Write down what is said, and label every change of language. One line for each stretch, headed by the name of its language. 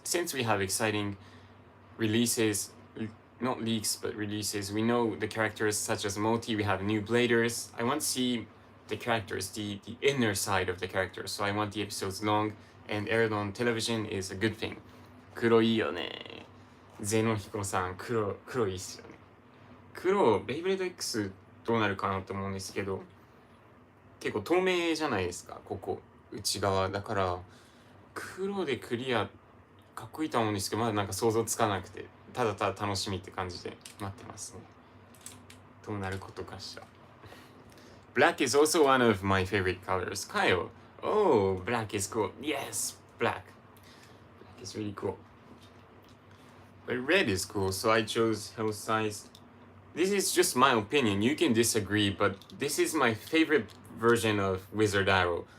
English: Since we have exciting releases, not leaks, but releases, we know the characters such as Moti, we have new Bladers. I want to see the characters, the inner side of the characters. So I want the episodes long and aired on television is a good thing.
Japanese: 黒いよね。ゼノヒコさん、黒いっすよね。黒、ベイブレード X どうなるかなと思うんですけど、結構透明じゃないですか、ここ、内側。だから、黒でクリア、かっこいいと思うんですけど、まだなんか想像つかなくて、ただただ楽しみって感じで待ってますね。どうなることかしら。
English: Black is also one of my favorite colors. Kyle. Oh, black is cool. Yes, black. Black is really cool. But red is cool, so I chose Hell Size. This is just my opinion. You can disagree, but this is my favorite version of Wizard Arrow.